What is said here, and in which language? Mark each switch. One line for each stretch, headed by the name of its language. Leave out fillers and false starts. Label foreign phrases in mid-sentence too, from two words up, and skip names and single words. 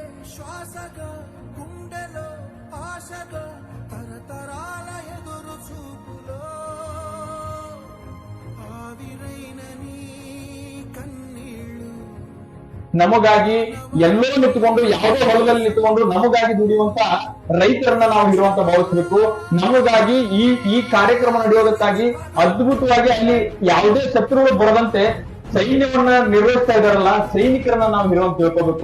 Telugu: శ్వాసగా గుండెలో ఆశగా తరతరాల ఎదురు చూపులో ఆవిరైన నీ కన్నీళ్ళు
Kannada: ನಮಗಾಗಿ ಎಲ್ಲೋ ನಿಂತುಕೊಂಡು ಯಾವುದೋ ಹೊಲದಲ್ಲಿ ನಿಂತುಕೊಂಡು ನಮಗಾಗಿ ದುಡಿಯುವಂತ ರೈತರನ್ನ ನಾವು ಇರುವಂತ ಭಾವಿಸಬೇಕು. ನಮಗಾಗಿ ಈ ಕಾರ್ಯಕ್ರಮ ನಡೆಯೋದಕ್ಕಾಗಿ ಅದ್ಭುತವಾಗಿ ಅಲ್ಲಿ ಯಾವುದೇ ಶತ್ರುಗಳು ಬರದಂತೆ ಸೈನ್ಯವನ್ನ ನಿರ್ವಹಿಸ್ತಾ ಇದಾರಲ್ಲ, ಸೈನಿಕರನ್ನ ನಾವು ಹಿರುವಂತ ತಿಳ್ಕೋಬೇಕು.